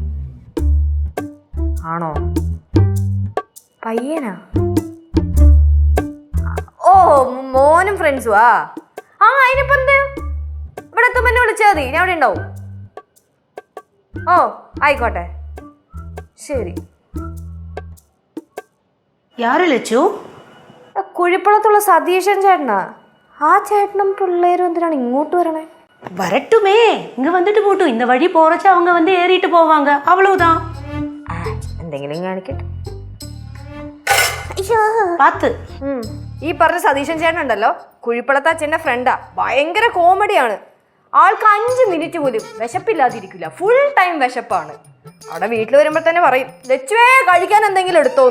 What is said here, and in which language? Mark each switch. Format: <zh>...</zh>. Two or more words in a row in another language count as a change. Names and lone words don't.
<ml>ആണോ? പയ്യനാ? ഓ, മോനും ഫ്രണ്ട്സും. ആ അതിനിപ്പോ എന്ത്, ഇവിടെ എത്തുമ്പോ എന്നെ വിളിച്ചാൽ മതി, ഞാൻ ഇവിടെ ഉണ്ടാവും. ഓ ആയിക്കോട്ടെ, ശരി.</ml> <ta>யாரு லட்சு?</ta> <ml>കുഴിപ്പളത്തുള്ള സതീശൻ ചേട്ടനാ. ആ ചേട്ടനും പിള്ളേരും എന്തിനാണ് ഇങ്ങോട്ട് വരണേ?</ml> <ta>வரட்டுமே, இங்க வந்துட்டு போட்டும். இந்த வழி போறச்ச அவங்க வந்து ஏறிட்டு போவாங்க, அவ்வளவுதான்.</ta> <ml>എന്തെങ്കിലും കാണിക്കട്ടെ. പാത്ത്. ഈ പറഞ്ഞ സതീശൻ ചേട്ടൻ ഉണ്ടല്ലോ, കുഴിപ്പളത്ത് അച്ഛൻ്റെ ഫ്രണ്ടാ. ഭയങ്കര കോമഡിയാണ്. ആൾക്ക് 5 മിനിറ്റ് പോലും വിശപ്പില്ലാതിരിക്കില്ല, ഫുൾ ടൈം വിശപ്പാണ്. അവിടെ വീട്ടിൽ വരുമ്പോൾ തന്നെ പറയും, ലച്ചുവേ കഴിക്കാൻ എന്തെങ്കിലും എടുത്തോന്ന്.</ml>